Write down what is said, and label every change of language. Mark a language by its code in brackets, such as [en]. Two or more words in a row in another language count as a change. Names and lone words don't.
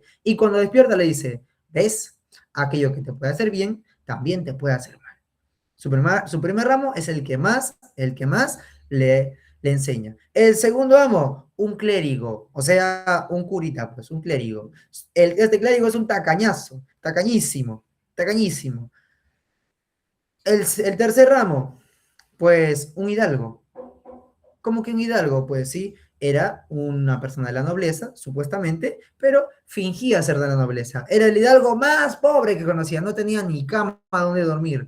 [es] Y cuando despierta le dice, ¿ves? Aquello que te puede hacer bien, también te puede hacer mal. Su primer ramo es el que más le enseña. El segundo amo, un clérigo, o sea, un curita, pues, un clérigo. Este clérigo es un tacañazo, tacañísimo, tacañísimo. El tercer ramo, pues, un hidalgo. ¿Cómo que un hidalgo? Pues sí, era una persona de la nobleza, supuestamente, pero fingía ser de la nobleza. Era el hidalgo más pobre que conocía, no tenía ni cama donde dormir.